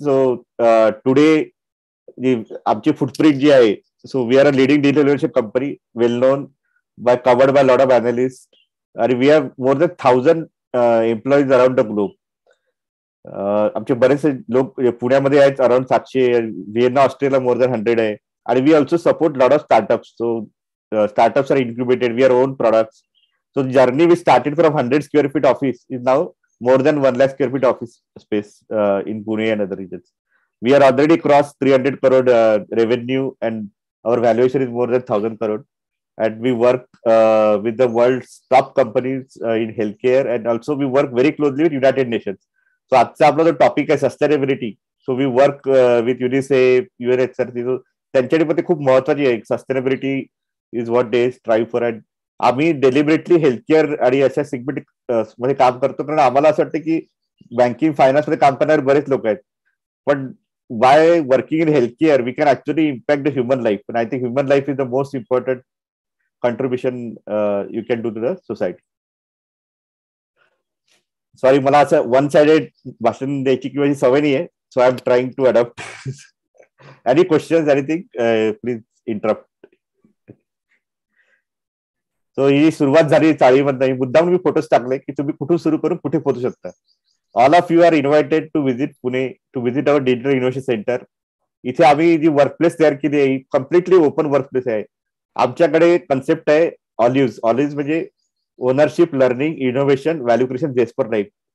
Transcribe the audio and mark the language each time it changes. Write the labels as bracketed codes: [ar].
[en] So today [mr] आमची footprint जी आहे, [en] so we are a leading digital leadership company, well known by covered by a lot of analysts, and we have more than 1,000 employees around the globe. [mr] आमचे बरेचसे लोक पुण्यामध्ये आहेत, around 700, Vienna Australia more than 100 आहे. [en] आणि we also support lot of startups. So startups are incubated, we are own products. So the journey we started from 100 square feet office is now more than 1 lakh square feet office space in Pune and other regions. We are already crossed 300 crore revenue, and our valuation is more than 1,000 crore. And we work with the world's top companies in healthcare, and also we work very closely with United Nations. [mr] So आजचा आपला जो topic आहे sustainability. [en] so we work with UNICEF, [mr] UNHCR. त्यांच्यासाठी पण ते खूप महत्वाची आहे. [en] Sustainability is what they strive for. [mr] And आम्ही डेलिबरेटली हेल्थकेअर आणि अशा सेगमेंट मध्ये काम करतो, कारण आम्हाला असं वाटतं की बँकिंग फायनान्स मध्ये काम करणारे बरेच लोक आहेत, पण [en] By working in healthcare we can actually impact the human life. पण I think human life is the most important contribution you can do to the society. [mr] Sorry, मला असं वन साइडेड भाषण द्यायची किंवा सवय नाही आहे, [en] So I am trying to adopt. Any questions, anything, please interrupt. [mr] So ही सुरुवात झाली चाळीमधनं. मुद्दाम मी फोटोज टाकले की तुम्ही कुठून सुरू करून कुठे पोहोचू शकता. [en] All of you are invited to visit Pune, to visit our digital innovation centre. [mr] इथे आम्ही जी वर्कप्लेस तयार केली आहे, कम्प्लिटली ओपन वर्कप्लेस आहे. आमच्याकडे कन्सेप्ट आहे ऑलिव्ह. ऑलिव्ह म्हणजे ownership, learning, innovation, value creation, जेस्ट for life.